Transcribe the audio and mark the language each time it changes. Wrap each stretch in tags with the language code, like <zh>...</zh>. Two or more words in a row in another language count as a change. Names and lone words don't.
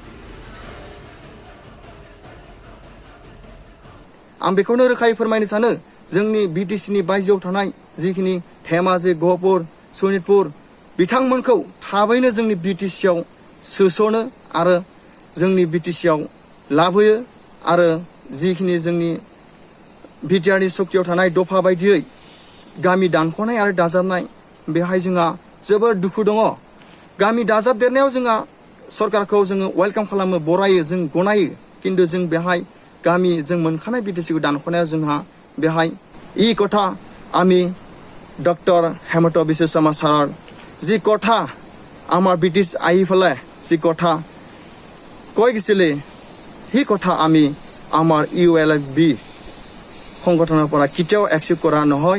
<brx>आं बेखौनो रोखायै फोरमायनो सानो, जोंनि बिटिसिनि बायजोआव थानाय जिखिनि धेमाजि, गहपुर, सनितपुर बिथांमोनखौ थाबैनो जोंनि बिटिसिआव सोस'नो आरो जोंनि बिटिसिआव लाबोयो आरो जिखिनि जोंनि बिटिआरनि सक्तियाव थानाय दफा बायदियै गामि दानख'नाय आरो दाजाबनाय, बेहाय जोंहा जोबोद दुखु दङ। गामि दाजाबदेरनायाव जोंहा सरकारखौ जोङो वेलकाम खालामो, बरायो, जों गनायो, खिन्थु जों बेहाय गामि जों मोनखानाय बिटिसिखौ दानख'नायाव जोंहा बेहाय</brx> <as>কথা আমি ডক্টৰ হেমন্ত বিশ্ব শৰ্মা ছাৰৰ যি কথা আমাৰ ব্ৰিটিছ আহি পেলাই যি কথা কৈ গৈছিলে, সেই কথা আমি আমাৰ ইউএলএফবি সংগঠনৰ পৰা কেতিয়াও একচেপ্ট কৰা নহয়।</as>